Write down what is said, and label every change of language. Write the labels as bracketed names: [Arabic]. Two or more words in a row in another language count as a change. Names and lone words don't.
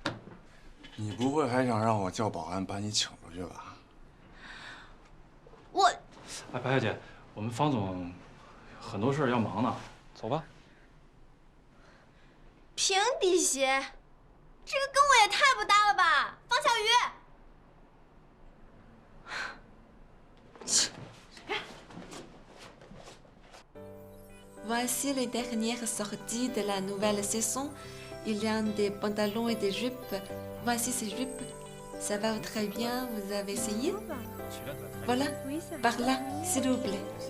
[Chinese] 你不会还想让我叫保安把你请出去吧？我…… 哎，白小姐，我们方总很多事要忙呢，走吧。平底鞋，这个跟我也太不搭了吧，方小鱼。 [French] Voici les dernières sorties de la nouvelle saison. Il y a des pantalons et des jupes. Voici ces jupes. Ça va très bien, vous avez essayé? Voilà, par là, s'il vous plaît.